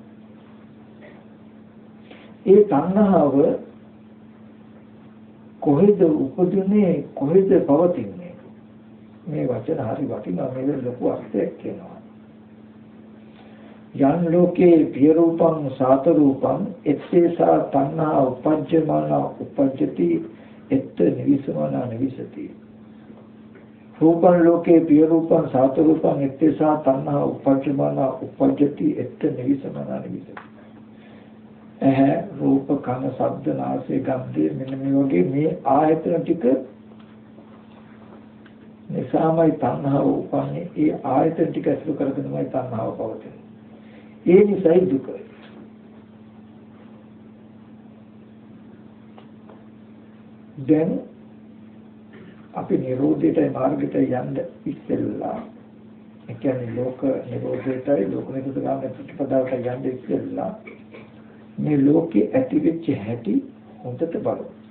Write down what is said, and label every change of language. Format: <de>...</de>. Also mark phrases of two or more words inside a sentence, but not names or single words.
<si>ඒ තණ්හාව කොහෙද උපදින්නේ කොහෙද පවතින්නේ? මේ වචන හරි වටිනවා. මේක ලොකු අර්ථයක් කියනවා.</si> <pi>යන් ලෝකේ පිය රූපං සාත රූපං එත්තේසා තණ්හා උපජ්ජමාන උපජ්ජති එත්ත නිවිසමාන නිවිසති. රූපං ලෝකේ පිය රූපං සාත රූපං එත්තේසා තණ්හා උපජ්ජමාන උපජ්ජති එත්ත නිවිසමාන නිවිසති.</pi> <si>රූප කන ශබ්ද නාසය ගන්ධය මෙන්න මේ වගේ මේ ආයතන ටික නිසාමයි තණ්හාව උපන්නේ. ඒ ආයතන ටික ඇසුරු කරගෙනමයි තණ්හාව පවතින්නේ. ඒ නිසායි දුක. දැන් අපි නිරෝධයට මාර්ගයට යන්න ඉස්සෙල්ලා ඒ කියන්නේ ලෝක නිරෝධයටයි ලෝක නිරෝධ ගාමී ප්‍රතිපදාවට යන්න ඉස්සෙල්ලා මේ ලෝකේ ඇති වෙච්ච හැටි හොඳට බලමු.</si>